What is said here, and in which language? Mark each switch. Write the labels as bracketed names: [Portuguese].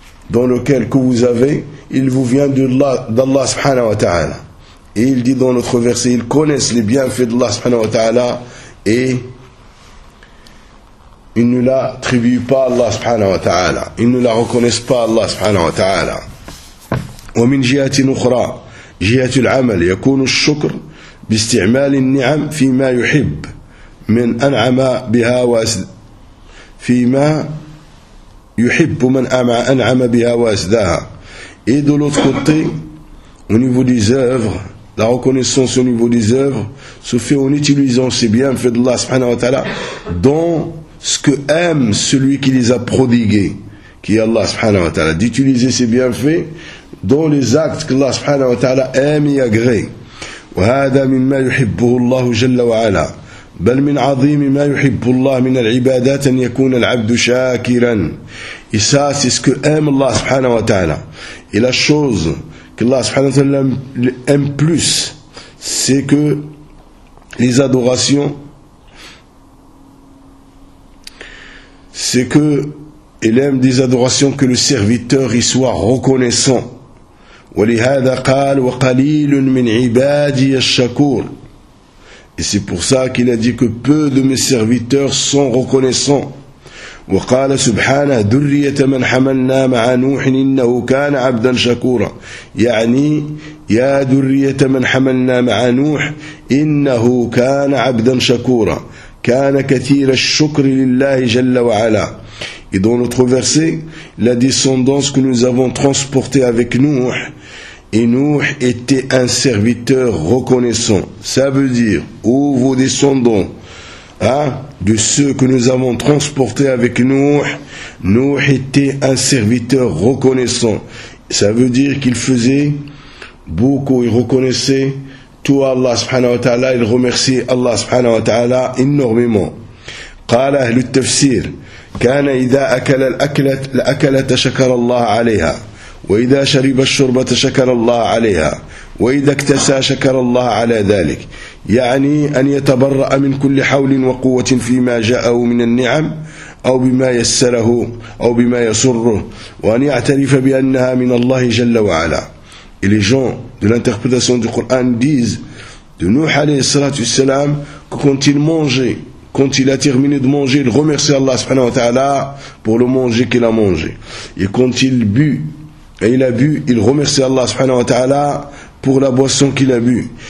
[French] dans lequel que vous avez, il vous vient d'Allah subhanahu wa ta'ala. Et il dit dans notre verset, ils connaissent les bienfaits d'Allah subhanahu wa ta'ala et ils ne l'attribuent pas à Allah subhanahu wa ta'ala. Ils ne la reconnaissent pas à Allah subhanahu wa ta'ala. [Arabic] Wa min jihatin ukhra, jihatul amal, yakunu ash-shukr باستعمال النعم فيما يحب من أنعم بها فيما يحب من أنعم بها وأسداها. [French] Et de l'autre côté, au niveau des œuvres, la reconnaissance au niveau des œuvres se fait en utilisant ces bienfaits d'Allah subhanahu wa ta'ala dans ce que aime celui qui les a prodigués, qui est Allah subhanahu wa ta'ala, d'utiliser ces bienfaits dans les actes que Allah subhanahu wa ta'ala aime et agrée. [Arabic] وهذا مما يحبه الله جل وعلا بل من عظيم ما يحب الله من العبادات أن يكون العبد شاكرا. [French] Et ça, c'est ce que aime Allah subhanahu wa ta'ala. Et la chose que Allah subhanahu wa ta'ala aime plus, c'est que les adorations, c'est que il aime des adorations que le serviteur y soit reconnaissant. [Arabic] ولهذا قال وقليل من عبادي الشكور. [French] Et c'est pour ça qu'il a dit que peu de mes serviteurs sont reconnaissants. [Arabic] وقال سبحانه ذرية من حملنا مع نوح إنه كان عبدا شكورا. يعني يا ذرية من حملنا مع نوح إنه كان عبدا شكورا. كان كثير الشكر لله جل وعلا. [French] Et dans notre verset, la descendance que nous avons transportée avec Nuh, et Nuh était un serviteur reconnaissant. Ça veut dire, ô vos descendants, hein, de ceux que nous avons transportés avec Nuh, Nuh était un serviteur reconnaissant. Ça veut dire qu'il faisait beaucoup, il reconnaissait tout Allah subhanahu wa ta'ala, il remerciait Allah subhanahu wa ta'ala énormément. [Arabic] قال أهل التفسير كان إذا أكل الأكلة شكر الله عليها وإذا شرب الشربة شكر الله عليها وإذا اكتسى شكر الله على ذلك. يعني أن يتبرأ من كل حول وقوة فيما جاءه من النعم أو بما يسره أو بما يسره وأن يعترف بأنها من الله جل وعلا. [French] Et les gens de l'interprétation du Coran disent de Nuh عليه الصلاة والسلام que quand il mangeait, quand il a terminé de manger, il remercie Allah subhanahu wa ta'ala pour le manger qu'il a mangé. Et quand il bu, et il a bu, il remercie Allah subhanahu wa ta'ala pour la boisson qu'il a bu.